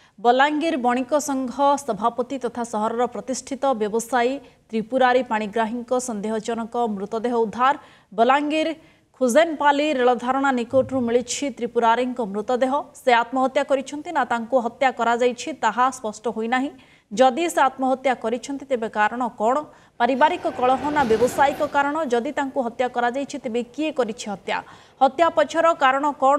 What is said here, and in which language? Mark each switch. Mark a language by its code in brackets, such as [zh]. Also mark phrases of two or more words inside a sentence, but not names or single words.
[or] ବଲାଙ୍ଗୀର ବଣିକ ସଂଘ ସଭାପତି ତଥା ସହରର ପ୍ରତିଷ୍ଠିତ ବ୍ୟବସାୟୀ ତ୍ରିପୁରାରି ପାଣିଗ୍ରାହୀ ସନ୍ଦେହଜନକ ମୃତଦେହ ଉଦ୍ଧାର। ବଲାଙ୍ଗୀର ଖୁଜେନପାଲି ରେଳଧାରଣା ନିକଟୁ ମିଳି ତ୍ରିପୁରାରି ମୃତଦେହ। ସେ ଆତ୍ମହତ୍ୟା କରିସେନ୍ତି ନା ତାଙ୍କୋ ହତ୍ୟା କରା ଯାଇଛି ତାହା ସ୍ପଷ୍ଟ ହୋଇନା। ଯଦି ସେ ଆତ୍ମହତ୍ୟା କରିସେନ୍ତି ତେବେ କାରଣ କୌନ? ପାରିବାରିକ କଳହ ନା ବ୍ୟାବସାୟିକ କାରଣ? ଯଦି ତାଙ୍କୋ ହତ୍ୟା କରା ଯାଇଛି ତେବେ କିଏ କରିଛି ହତ୍ୟା? ହତ୍ୟା ପଛର କାରଣ କୌନ?